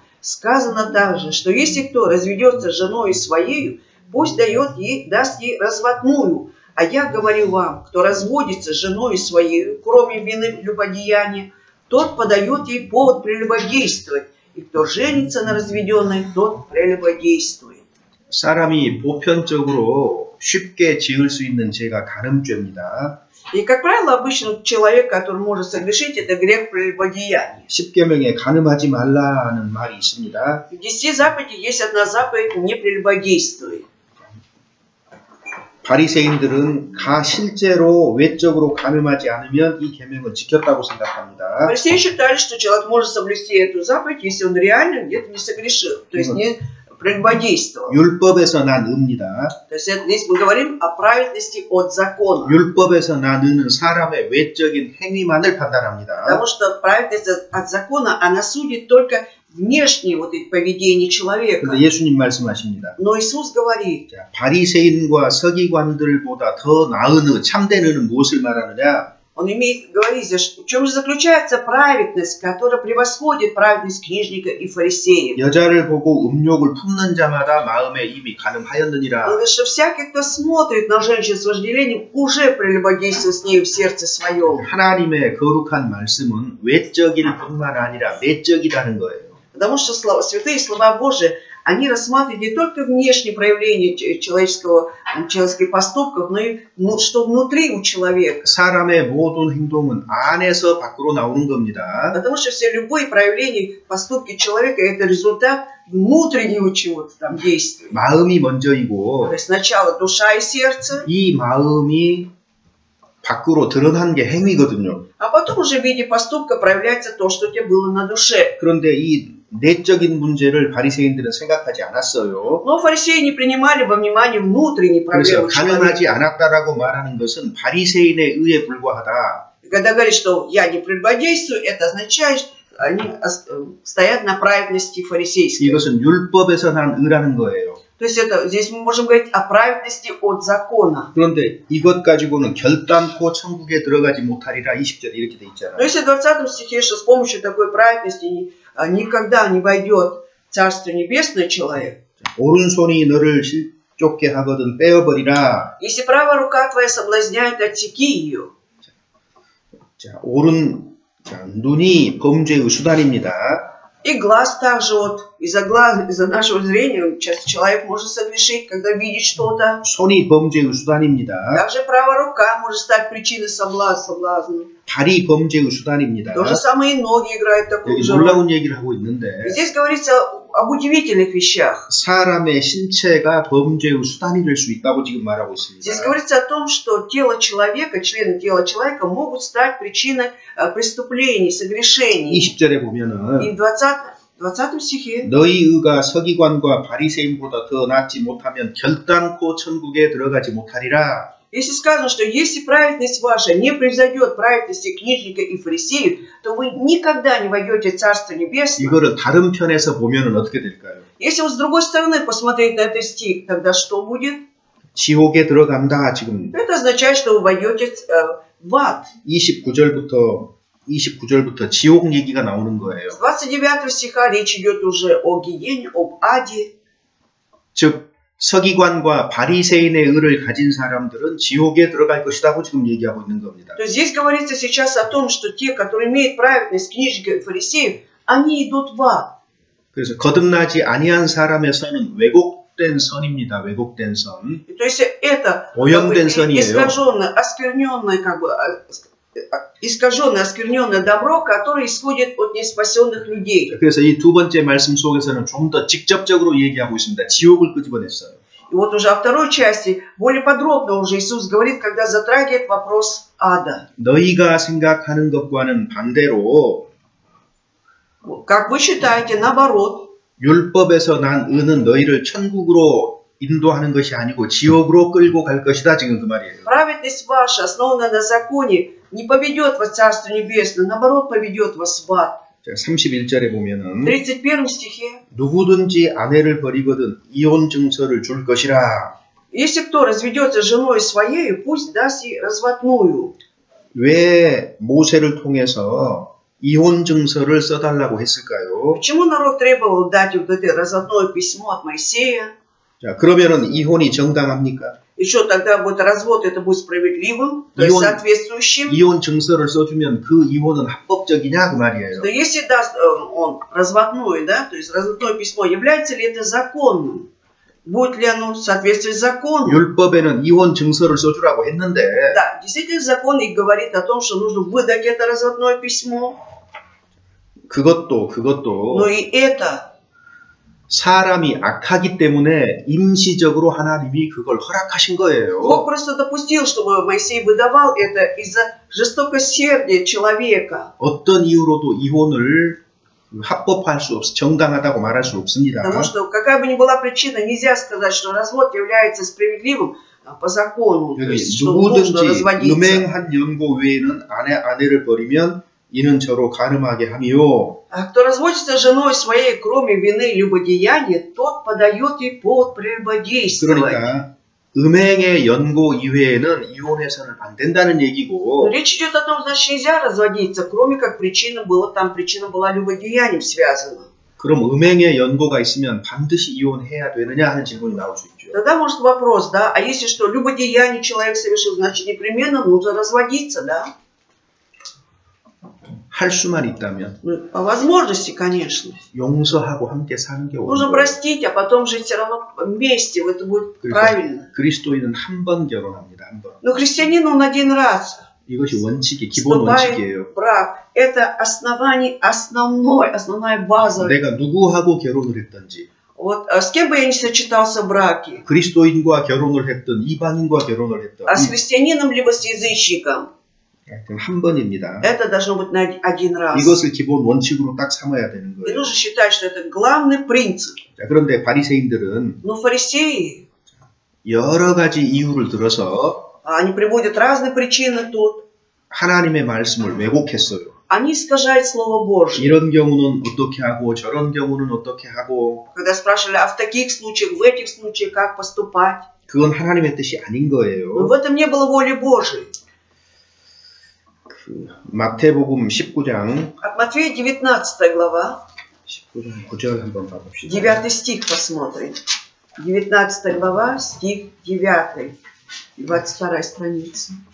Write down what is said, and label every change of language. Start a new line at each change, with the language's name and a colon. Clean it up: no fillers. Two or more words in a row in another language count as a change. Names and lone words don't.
Russian: Сказано также, что если кто разведется с женой своею, пусть даст ей разводную. А я говорю вам, кто разводится с женой своей, кроме вины любодеяния, тот подает ей повод прелюбодействовать, и кто женится на разведенной, тот прелюбодействует».
Korean: 사람이 보편적으로 쉽게 지을 수 있는 죄가 간음죄입니다.
Russian: И, как правило, обычно человек, который может согрешить, это грех прелюбодеяния.
Korean: 10계명에 간음하지 말라는 말이 있습니다.
Russian: В 10 заповедях есть одна заповедь «не прелюбодействуй».
Korean: 바리새인들은 실제로 외적으로 간음하지 않으면 이 계명을 지켰다고 생각합니다.
Russian: Фарисеи считали, что человек может соблюсти эту заповедь, если он реально где-то не согрешил, то есть не прелюбодействовал.
Korean: 율법에서 난 의입니다.
Russian: То есть здесь мы говорим о праведности от закона.
Korean: 율법에서 난 의는 사람의 외적인 행위만을 판단합니다.
Russian: Потому что праведность от закона, она судит только внешнее вот это поведение человека.
Korean: 근데 예수님 말씀하십니다.
Russian: Но Иисус говорит,
Korean: 바리새인과 서기관들보다 더 나은 의, 참된 의는 무엇을 말하느냐?
Russian: Он говорит, в чем же заключается праведность, которая превосходит праведность книжника и фарисеев.
Korean: 여자를 보고 음욕을 품는 자마다 마음에 이미 간음하였느니라.
Russian: Он говорит, что всякий, кто смотрит на женщину с вожделением, уже прелюбодействует с нею в сердце своем.
Korean: 하나님의 거룩한 말씀은 외적일 뿐만 아니라 내적이라는 거예요.
Russian: Потому что святые слова Божии, они рассматривают не только внешние проявления человеческих поступков, но и что внутри у человека.
Korean: 사람의 모든 행동은 안에서 밖으로 나오는 겁니다.
Russian: Потому что все любые проявления, поступки человека, это результат внутреннего чего-то там действия.
Korean: 마음이 먼저이고,
Russian: То есть сначала душа и сердце,
Korean: 이 마음이 밖으로 드러난 게 행위거든요.
Russian: а потом уже в виде поступка проявляется то, что у тебя было на душе.
Korean: 그런데 이 내적인 문제를 바리새인들은 생각하지 않았어요.
Russian: Но фарисеи не принимали во внимание внутренние
Korean: 그래서
Russian: проблемы человека.
Korean: 가늠하지 않았다라고 말하는 것은 바리새인의 의에 불과하다.
Russian: Когда говорит, что я не прелюбодействую, это означает, что они стоят на праведности фарисейской.
Korean: 이것은 율법에서 난 의라는 거예요.
Russian: То есть здесь мы можем говорить о праведности от закона.
Korean: 그런데 이것 가지고는 결단코 천국에 들어가지 못하리라 20절에 이렇게 돼 있잖아요.
Russian: Но если в 20 стихе, что с помощью такой праведности никогда не войдет в Царство Небесное человек.
Korean: 오른손이 너를 실족게 하거든 빼어버리라.
Russian: Если правая рука твоя соблазняет, отсеки ее.
Korean: 눈이 범죄의 수단입니다.
Russian: И глаз также вот из-за глаз, из-за нашего зрения часто человек может согрешить, когда видит что-то.
Korean: 손이 범죄의 수단입니다.
Russian: Также правая рука может стать причиной соблазна.
Korean: 발이 범죄의 수단입니다.
Russian: То же самое и ноги играют такую
Korean: 여기
Russian: же роль.
Korean: 놀라운 얘기를 하고 있는데
Russian: Здесь говорится об удивительных вещах.
Korean: 사람의 신체가 범죄의 수단이 될 수 있다고 지금 말하고 있습니다.
Russian: Здесь говорится о том, что тело человека, члены тела человека могут стать причиной преступлений, согрешений.
Korean: 20절에 보면은
Russian: И в 20 стихе
Korean: 너희 의가 서기관과 바리새인보다 더 낫지 못하면 결단코 천국에 들어가지 못하리라.
Russian: если сказано, что если праведность ваша не превзойдет праведности книжника и фарисеев, то вы никогда не войдете в Царство Небесное.
Korean: 이거를 다른 편에서 보면은 어떻게 될까요?
Russian: Если вот с другой стороны посмотреть на этот стих, тогда что будет?
Korean: 지옥에 들어간다. 지금
Russian: Это означает, что вы войдете в ад.
Korean: 29절부터 지옥 얘기가 나오는 거예요.
Russian: С 29 стиха речь идет уже о гиене, об аде.
Korean: 즉 서기관과 바리새인의 의를 가진 사람들은 지옥에 들어갈 것이라고 지금 얘기하고 있는 겁니다.
Russian: То есть здесь говорится сейчас о том, что те, которые имеют праведность книжников и фарисеев, они идут в ад.
Korean: 그래서 거듭나지 아니한 사람의 선은 왜곡된 선입니다. 왜곡된 선.
Russian: То есть это
Korean: 오염된 선이에요.
Russian: искаженное, оскверненное, искаженное, оскверненное добро, которое исходит от неспасенных людей.
Korean: 그래서 이 두 번째 말씀 속에서는 좀 더 직접적으로 얘기하고 있습니다. 지옥을 끄집어냈어요.
Russian: И вот уже во второй части более подробно уже Иисус говорит, когда затрагивает вопрос ада.
Korean: 너희가 생각하는 것과는 반대로
Russian: Как вы считаете, наоборот,
Korean: 율법에서 난 의는 너희를 천국으로 인도하는 것이 아니고 지옥으로 끌고 갈 것이다. 지금 그 말이에요.
Russian: праведность ваша, основанная на законе, не поведет вас в Царство Небесное, наоборот, поведет вас в ад.
Korean: 31절에
Russian: В
Korean: 보면은
Russian: 31 стихе.
Korean: 누구든지 아내를 버리거든 이혼 증서를 줄 것이라.
Russian: Если кто разведется с женой своей, пусть даст ей разводную.
Korean: 왜 모세를 통해서 이혼 증서를 써달라고 했을까요?
Russian: Почему народ требовал дать вот это разводное письмо от Моисея?
Korean: 자, 그러면은 이혼이 정당합니까?
Russian: И что тогда будет развод, это будет справедливым, то есть соответствующим? 이혼 증서를 써주면 그 이혼은 합법적이냐 그 말이에요. Но если даст он разводное, да, то есть разводное письмо, является ли это законным? Будет ли оно соответствовать закону?
Korean: 율법에는 이혼 증서를 써주라고 했는데
Russian: Да, действительно закон и говорит о том, что нужно выдать это разводное письмо.
Korean: 그것도
Russian: Но и это
Korean: 사람이 악하기 때문에 임시적으로 하나님이 그걸 허락하신 거예요.
Russian: Бог просто допустил, чтобы Моисей выдавал это из-за жестокосердия человека.
Korean: 어떤 이유로도 이혼을 합법화할 수 없어 정당하다고 말할 수 없습니다.
Russian: Потому что какая бы ни была причина, нельзя сказать, что развод является справедливым по закону. То есть, что нужно
Korean: 누구든지
Russian: разводиться.
Korean: 음행한 연고 외에는 아내를 버리면 이는 저로 간음하게 하미요.
Russian: А кто разводится с женой своей, кроме вины и любодеяния, тот подает ей повод прелюбодействовать.
Korean: 그러니까 음행의 연고 이외에는 이혼해서는 안 된다는 얘기고.
Russian: Речь идет о том, значит, нельзя разводиться, кроме как причина была любодеянием связана.
Korean: 그럼 음행의 연고가 있으면 반드시 이혼해야 되느냐 하는 질문이 나올 수 있죠.
Russian: Тогда может вопрос, да, а если что, любодеяние человек совершил, значит, непременно нужно разводиться, да?
Korean: 할 수만 있다면
Russian: Ну, по возможности, конечно.
Korean: 용서하고 함께 사는 게 옳은
Russian: Нужно
Korean: 거예요.
Russian: простить, а потом жить все равно вместе, это будет правильно.
Korean: 그리스도인은 한 번 결혼합니다. 한 번.
Russian: Но христианин, он один раз
Korean: 이것이 원칙이 기본
Russian: вступает
Korean: 원칙이에요.
Russian: в брак. Это основная база.
Korean: 내가 누구하고 결혼을 했든지
Russian: Вот с кем бы я ни сочетался в браке,
Korean: 그리스도인과 결혼을 했든 이방인과 결혼을 했든
Russian: а с христианином либо с язычником,
Korean: 한 번입니다.
Russian: это должно быть на один раз.
Korean: 이것을 기본 원칙으로 딱 삼아야 되는
Russian: И
Korean: 거예요.
Russian: нужно считать, что это главный принцип.
Korean: 자, 그런데 바리새인들은
Russian: Но фарисеи,
Korean: 여러 가지 이유를 들어서
Russian: они приводят разные причины тут.
Korean: 하나님의 말씀을 왜곡했어요.
Russian: Они искажают Слово Божье.
Korean: 이런 경우는 어떻게 하고 저런 경우는 어떻게 하고
Russian: Когда спрашивали, а в таких случаях, в этих случаях как поступать?
Korean: 그건 하나님의 뜻이 아닌
Russian: Но
Korean: 거예요.
Russian: в этом не было воли Божией.
Korean: 마태복음 19장
Russian: От Матфея 19 глава,
Korean: 19장 9절 한번 봐봅시다.
Russian: 9 стих посмотрим. 19 глава, стих 9, 22 страница.